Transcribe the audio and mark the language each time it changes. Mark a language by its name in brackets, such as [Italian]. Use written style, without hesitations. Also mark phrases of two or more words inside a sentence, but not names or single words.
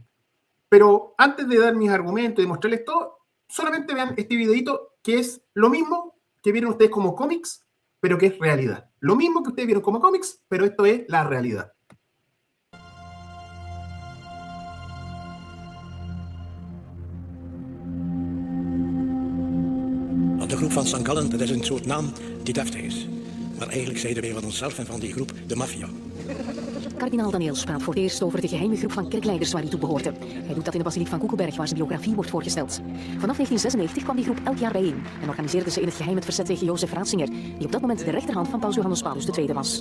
[Spanish] Pero antes de dar mis argumentos y mostrarles todo, solamente vean este videito que es lo mismo que vieron ustedes como cómics, pero que es realidad. Lo mismo que ustedes vieron como cómics, pero esto es la realidad. [Dutch] De groep van San Gallen, dat is een soort naam die deftig is. Maar eigenlijk zeiden wij van onszelf en van die groep de maffia. Kardinaal Daniels praat voor het eerst over de geheime groep van kerkleiders waar hij toe behoorde. Hij doet dat in de basiliek van Koekelberg, waar zijn biografie wordt voorgesteld. Vanaf 1996 kwam die groep elk jaar bijeen en organiseerde ze in het geheim het verzet tegen Jozef Ratzinger, die op dat moment de rechterhand van paus Johannes Paulus II was.